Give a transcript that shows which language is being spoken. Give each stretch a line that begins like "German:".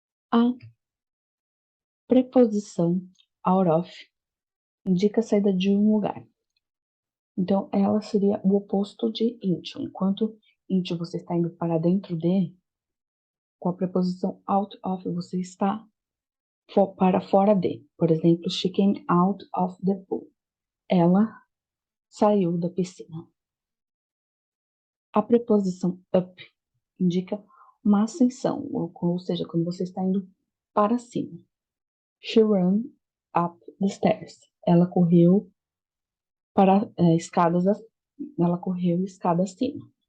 Portuguese: A preposição out of indica a saída de um lugar. Então, ela seria o oposto de into. Enquanto into você está indo para dentro de, com a preposição out of você está para fora de. Por exemplo,
English: she came out of the pool.
Portuguese: Ela saiu da piscina. A preposição up indica uma ascensão, ou seja, quando você está indo para cima.
English: She ran up the stairs.
Portuguese: Ela correu para escadas, ela correu escada acima.